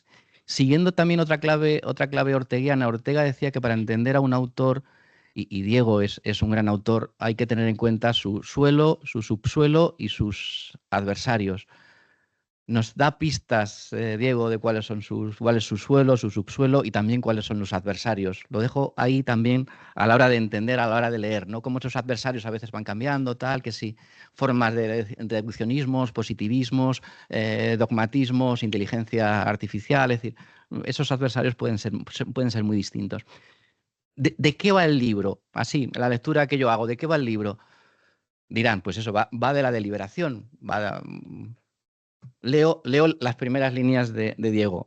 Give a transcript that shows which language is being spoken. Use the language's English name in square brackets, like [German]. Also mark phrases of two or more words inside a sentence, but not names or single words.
[Spanish] Siguiendo también otra clave orteguiana, Ortega decía que para entender a un autor, y Diego es un gran autor, hay que tener en cuenta su suelo, su subsuelo y sus adversarios. Nos da pistas, Diego, de cuál es su suelo, su subsuelo y también cuáles son los adversarios. Lo dejo ahí también a la hora de entender, a la hora de leer, ¿no? Cómo esos adversarios a veces van cambiando, tal, que sí, formas de reduccionismos, positivismos, dogmatismos, inteligencia artificial, es decir, esos adversarios pueden ser muy distintos. ¿De qué va el libro? Así, la lectura que yo hago, ¿de qué va el libro? Dirán, pues eso, va de la deliberación, Leo las primeras líneas de Diego.